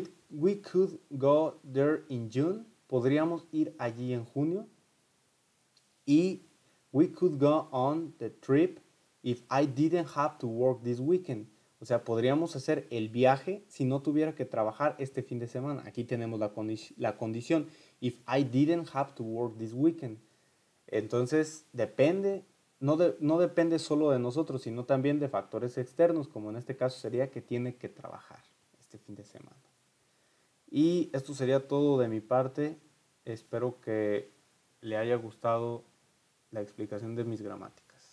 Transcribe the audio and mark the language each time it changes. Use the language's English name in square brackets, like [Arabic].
[English] We could go there in June. [Spanish] Podríamos ir allí en junio. Y [English] we could go on the trip if I didn't have to work this weekend. [Spanish] O sea, podríamos hacer el viaje si no tuviera que trabajar este fin de semana. Aquí tenemos la condición. [English] If I didn't have to work this weekend. [Spanish] Entonces, no depende solo de nosotros, sino también de factores externos, como en este caso sería que tiene que trabajar este fin de semana. Y esto sería todo de mi parte. Espero que le haya gustado la explicación de mis gramáticas.